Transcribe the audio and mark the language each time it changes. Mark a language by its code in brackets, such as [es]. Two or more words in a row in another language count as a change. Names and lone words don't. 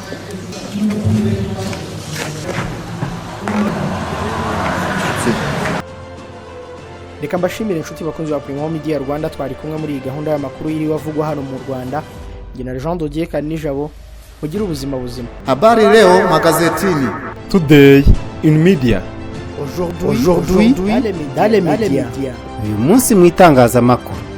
[rw] Reka mbashimire inshuti bakunzi ba Primo Media Rwanda, twari kumwe muri iyi gahunda y'amakuru yiriwe avugwa hano mu Rwanda. Jye Jean Dodier Karinijabo, mugira ubuzima buzima. [sw] Habari leo magazetini. [en] Today in media. [fr] Aujourd'hui dans les médias. [rw] Uyu munsi mu itangazamakuru.